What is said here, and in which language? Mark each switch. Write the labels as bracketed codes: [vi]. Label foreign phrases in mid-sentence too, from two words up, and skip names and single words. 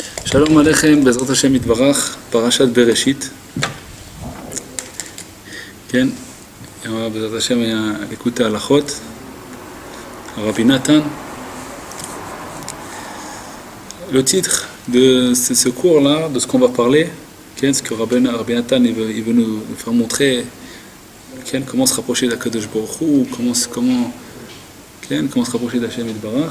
[he] שלום עליכם, בעזרת השם יתברך, פרשת בראשית. כן, בעזרת השם היה ליקוטי ההלכות, Rabbi Nathan. [fr] Le titre de ce cours-là, de ce qu'on va parler, ce que Rabbi Nathan il veut nous faire montrer comment se rapprocher d'Akadosh Baruch Hu, comment se rapprocher d' [he] השם יתברך.